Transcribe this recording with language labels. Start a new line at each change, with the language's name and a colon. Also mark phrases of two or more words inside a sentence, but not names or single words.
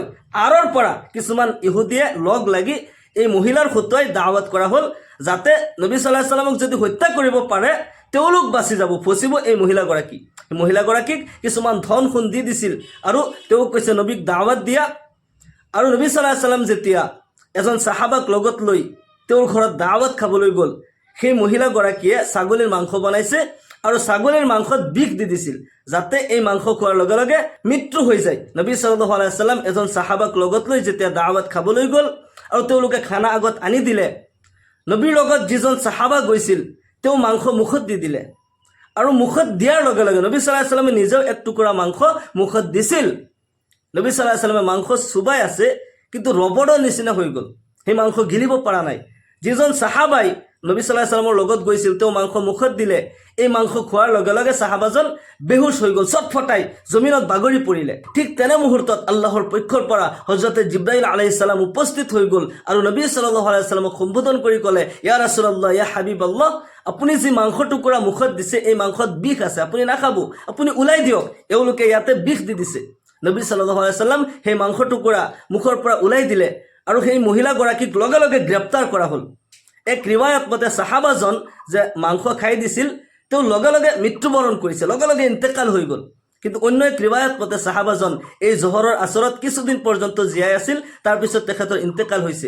Assamese: আঁৰৰ পৰা কিছুমান ইহুদীয়ে লগ লাগি এই মহিলাৰ হতুৱাই দাওয়াত কৰা হ'ল, যাতে নবী
Arabic: صلى الله عليه وسلم
Assamese: যদি হত্যা কৰিব পাৰে তেওঁলোক বাচি যাব, ফচিব এই মহিলাগৰাকী। মহিলাগৰাকীক কিছুমান ধন সোণ দি দিছিল আৰু তেওঁক কৈছে নবীক দাওয়াত দিয়া। আৰু নবী
Arabic: صلى الله عليه وسلم
Assamese: যেতিয়া এজন সাহাবাক লগত লৈ তেওঁৰ ঘৰত দাওয়াত খাবলৈ গ'ল, সেই মহিলাগৰাকীয়ে ছাগলীৰ মাংস বনাইছে আৰু ছাগলীৰ মাংসত বিষ দি দিছিল, যাতে এই মাংস খোৱাৰ লগে লগে মৃত্যু হৈ যায়। নবী
Arabic: صلى الله عليه وسلم
Assamese: এজন সাহাবাক লগত লৈ যেতিয়া দাওয়াত খাবলৈ গ'ল আৰু তেওঁলোকে খানা আগত আনি দিলে, নবীৰ লগত যিজন সাহাবা গৈছিল তেওঁ মাংস মুখত দি দিলে আৰু মুখত দিয়াৰ লগে লগে নবী
Arabic: صلى الله عليه وسلم
Assamese: নিজেও এক টুকুৰা মাংস মুখত দিছিল। নবী
Arabic: صلى الله عليه وسلم
Assamese: মাংস চুবাই আছে, কিন্তু ৰবৰৰ নিচিনা হৈ গ'ল, সেই মাংস গিলিব পৰা নাই। যিজন সাহাবাই নবী
Arabic: صلى الله عليه وسلم
Assamese: লগত গৈছিল তেওঁ মাংস মুখত দিলে, এই মাংস খোৱাৰ লগে লগে সাহাবাজন বেহুচ হৈ গ'ল, চটফটাই জমিনত বাগৰি পৰিলে। ঠিক তেনে মুহূৰ্তত আল্লাহৰ পক্ষৰ পৰা হযৰতে জিব্ৰাইল
Arabic: عليه السلام
Assamese: উপস্থিত হৈ গ'ল আৰু নবী
Arabic: صلى الله عليه وسلم
Assamese: সম্বোধন কৰি ক'লে,
Arabic: يا رسول الله، يا حبيب الله,
Assamese: আপুনি যি মাংস টুকুৰা মুখত দিছে এই মাংসত বিষ আছে, আপুনি নাখাব, আপুনি ওলাই দিয়ক, এওঁলোকে ইয়াতে বিষ দি দিছে। নবী
Arabic: صلى الله عليه وسلم
Assamese: সেই মাংস টুকুৰা মুখৰ পৰা ওলাই দিলে আৰু সেই মহিলাগৰাকীক লগে লগে গ্ৰেপ্তাৰ কৰা হ'ল। এক ৰিৱায়ত মতে সাহাবাজন যে মাংস খাই দিছিল তেওঁ লগে লগে মৃত্যুবৰণ কৰিছে, লগে লগে ইন্তেকাল হৈ গ'ল। কিন্তু অন্য এক ৰিৱায়ত মতে সাহাবাজন এই জহৰৰ আচৰত কিছুদিন পৰ্যন্ত জীয়াই আছিল, তাৰপিছত তেখেতৰ ইন্তেকাল হৈছে।